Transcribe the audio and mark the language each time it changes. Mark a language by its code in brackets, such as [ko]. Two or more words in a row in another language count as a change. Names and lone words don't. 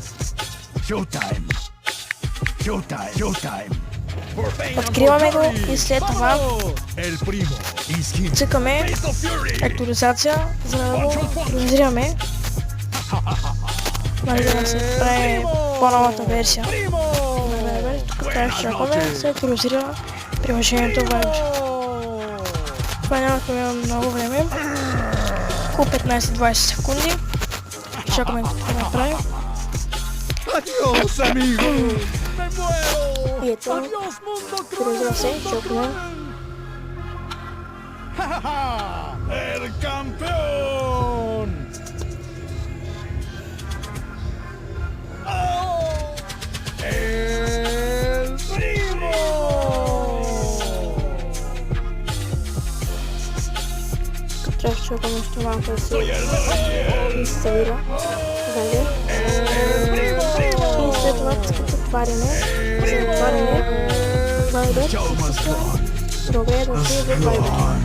[bg] Откриваме го и след това цъкаме актуализация, за да го актуализираме, нали, да се прави по-новата версия. Тук трябва да чакаме да се актуализира приложението Viber. Това няма да има много време, около 15-20 секунди. Чакаме да направим. [es] Adiós, amigo. Me muero. [bg] И ето, [es] Adiós, mundo [bg] актуализира се, чакаме. [es] El campeón. Oh, el primo. [bg] Трябва да чакаме още малко да се инсталира Viber. И след това като отваряме, Viber, добре дошли в Viber.